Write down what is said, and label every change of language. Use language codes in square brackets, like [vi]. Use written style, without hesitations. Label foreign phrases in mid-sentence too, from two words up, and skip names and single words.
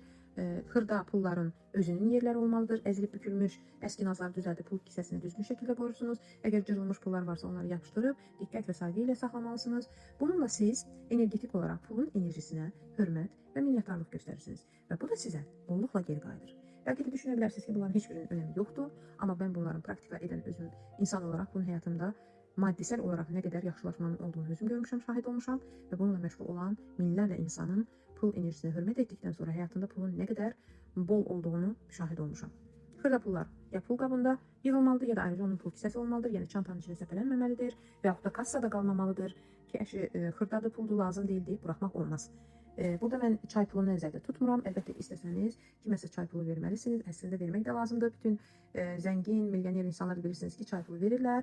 [az] Xırda pulların özünün yerləri olmalıdır. Əzilib bükülmüş əskinazları düzəldib pul kisəsini düzgün şəkildə qoyursunuz. Əgər cırılmış pullar varsa onları yapışdırıb diqqət və sayğı ilə saxlamalısınız. Bununla siz energetik olaraq pulun enerjisinə hörmət və minnətdarlıq göstərirsiniz. Və bu da sizə bolluqla geri qayıdır. [tr] Belki de düşünebilirsiniz ki bunların hiçbirinin önemi yoktur. Ama ben bunların praktika eden özüm insan olarak bunun hayatımda maddesel olarak ne kadar yaxşılaşmanın olduğunu [az] özüm görmüşəm, [tr] şahit olmuşam ve bununla meşgul olan minlərlə insanın pul enerjisine hürmet ettikten sonra hayatında pulun ne kadar bol olduğunu şahit olmuşam. [az] Xırda pullar ya pul qabında yığılmalıdır ya da ayrıca onun pul kisəsi olmalıdır. Yəni çantanın içində səpələnməməlidir və yaxud da kassada qalmamalıdır ki, xırdadır, puldur, lazım deyil deyib buraxmaq olmaz. Burada mən çay pulunu nəzərdə tutmuram. Əlbəttə ki, istəsəniz kiməsə çay pulu verməlisiniz. Əslində vermək də lazımdır. Bütün zəngin, milyoner insanlar bilirsiniz ki, çay pulu verirlər.